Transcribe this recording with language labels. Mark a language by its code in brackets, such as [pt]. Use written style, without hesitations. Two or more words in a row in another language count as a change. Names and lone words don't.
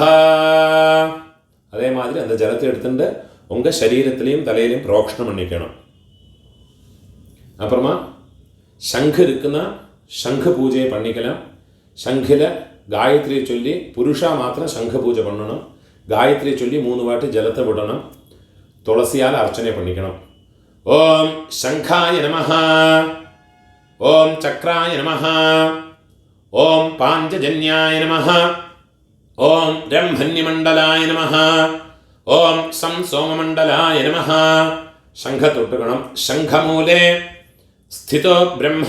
[ta] அதே மாதிரி அந்த ஜலத்தை எடுத்துட்டு உங்கள் சரீரத்திலையும் தலையிலையும் ப்ரோக்ஷணம் பண்ணிக்கணும். அப்புறமா சங்கு இருக்குன்னா சங்கு பூஜையை பண்ணிக்கலாம். சங்கில் காயத்ரியை சொல்லி புருஷா மாத்திரம் சங்கு பூஜை பண்ணணும். காயத்ரியை சொல்லி 3 வாட்டி ஜலத்தை விடணும். துளசியால் அர்ச்சனை பண்ணிக்கணும். [sa] ഓം ശംഖായ നമഃ. ഓം ചക്രായ നമഃ. ഓം പാഞ്ചജന്യായ നമഃ. ഓം രംഭന്യമണ്ഡലായ നമഃ. ഓം സംസോമമണ്ഡലായ നമഃ. ശംഖത്തൊട്ടുകണം. ശംഖമൂലേ സ്ഥിതോ ബ്രഹ്മ.